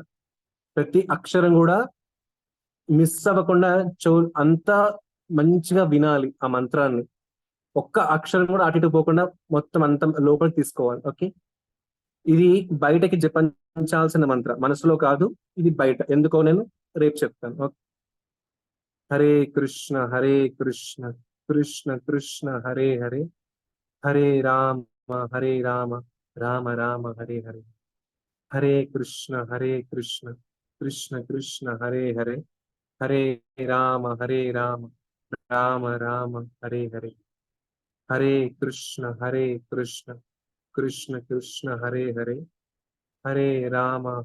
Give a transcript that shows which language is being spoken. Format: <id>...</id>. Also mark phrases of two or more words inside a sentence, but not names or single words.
<te>ప్రతి అక్షరం కూడా మిస్ అవ్వకుండా అంతా మంచిగా వినాలి ఆ మంత్రాన్ని. ఒక్క అక్షరం కూడా అటు ఇటు పోకుండా మొత్తం అంత లోపలికి తీసుకోవాలి. ఓకే, ఇది బయటకి జపించాల్సిన మంత్ర, మనసులో కాదు, ఇది బయట. ఎందుకో నేను రేపు చెప్తాను.</te> <sa>ఓకే, హరే కృష్ణ కృష్ణ కృష్ణ హరే హరే, హరే రామ రామ రామ హరే హరే, హరే కృష్ణ కృష్ణ కృష్ణ హరే హరే, హరే రామ రామ రామ హరే హరే, హరే కృష్ణ కృష్ణ కృష్ణ హరే హరే, హరే రామ</sa>